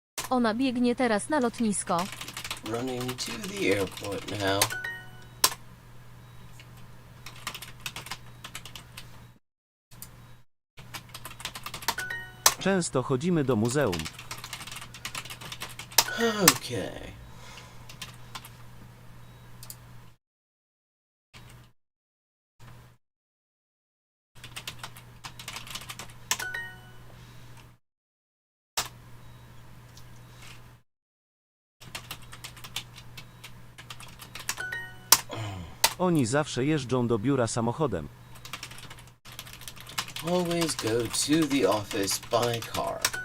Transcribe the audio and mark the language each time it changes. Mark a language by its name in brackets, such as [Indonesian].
[Polish] Ona biegnie teraz na lotnisko. [English] Running to the airport now. [Polish] Często chodzimy do muzeum. [English] Okay. [Polish] Oni zawsze jeżdżą do biura samochodem. [English] Always go to the office by car.